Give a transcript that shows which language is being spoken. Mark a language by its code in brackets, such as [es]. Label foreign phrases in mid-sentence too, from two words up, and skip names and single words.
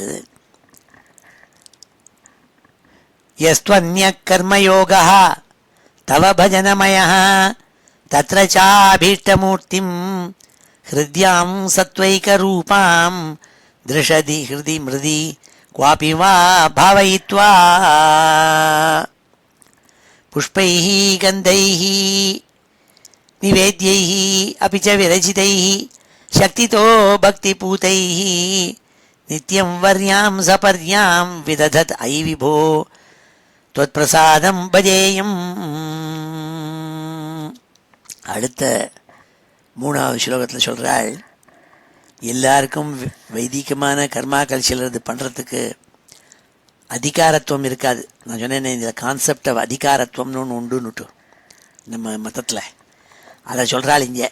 [sa] இது यस्त्वन्यः कर्मयोगात् तव भजनमयः तत्र चाभीष्टमूर्तिं हृद्यां सत्त्वैकरूपां दृषदि हृदि मृदि क्वापि वा भावयित्वा पुष्पैः गन्धैः निवेद्यैः अपि च विरचितैः शक्तितो भक्तिपूतैः नित्यं वर्यां सपर्यां विदधत् अयि विभो त्वत्प्रसादं भजेयम्. [ta] அடுத்த 3வது ஸ்லோகத்தில் சொல்கிறாள், எல்லாருக்கும் வைதிகமான கர்மாக்கள் சிலது பண்ணுறதுக்கு அதிகாரத்துவம் இருக்காது. நான் சொன்னேன், இந்த [en] concept of [ta] அதிகாரத்துவம்னு ஒன்று உண்டுன்னுட்டு நம்ம மதத்தில், அதை சொல்கிறாள் இங்கே.